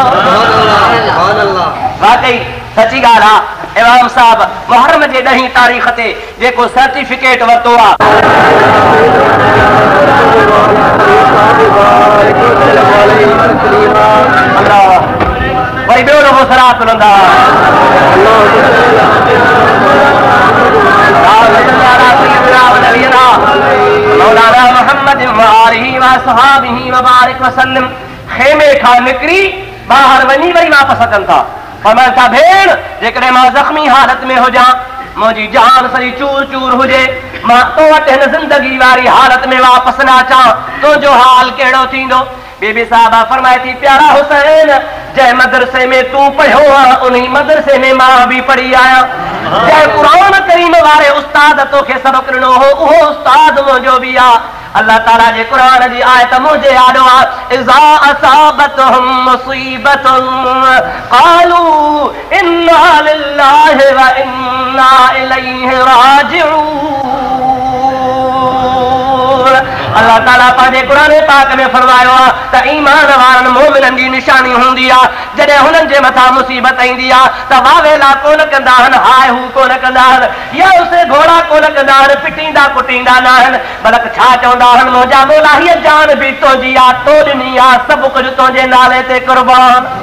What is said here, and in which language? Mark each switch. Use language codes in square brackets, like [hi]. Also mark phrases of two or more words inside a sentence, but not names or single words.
[sd] वाकई सची ॻाल्हि आहे। इमाम साहब मुहर्रम जे 10 तारीख़ ते जेको सर्टिफिकेट वरितो आहे, वरी ॿियो दफ़ो सराहत मिलंदा। मौलाना मोहम्मद [ar] و آله و أصحابه و بارك وسلم [sd] खेमे खां निकिरी ॿाहिरि वञी वरी वापसि अचनि था। फरमाइनि था, भेण जेकॾहिं मां ज़ख़्मी हालत में हुजां, मुंहिंजी जान सॼी चूर चूर हुजे, मां तो वटि हिन ज़िंदगी वारी हालत में वापसि न अचां, तुंहिंजो हाल कहिड़ो थींदो? बीबी साहिबा फरमाए थी, प्यारा हुसैन, जंहिं मदरसे में तूं पढ़ियो आहे उन मदरसे में मां बि पढ़ी आहियां। जंहिं क़ुरान करीम वारे उस्ताद तोखे सबक़ ॾिनो हो उहो उस्ताद मुंहिंजो बि आहे। अल्लाह ताला जे क़ुरान जी आयत मुंहिंजे यादो आहे, [ar] إذا أصابتهم مصيبة قالوا إنا لله وإنا إليه راجعون. [sd] अल्लाह ताला पंहिंजे क़ुरान पाक में फरमायो आहे त ईमान वारनि मोमिननि जी निशानी हूंदी आहे जॾहिं हुननि जे मथां मुसीबत ईंदी आहे त वावेला कोन कंदा आहिनि हाय हू कोन कंदा आहिनि या उसे घोड़ा कोन कंदा आहिनि पिटींदा कुटींदा न आहिनि बल्कि छा चवंदा आहिनि मुंहिंजा मौला हीअ जान बि तुंहिंजी आहे तो ॾिनी आहे सभु कुझु तुंहिंजे नाले ते कुर्बान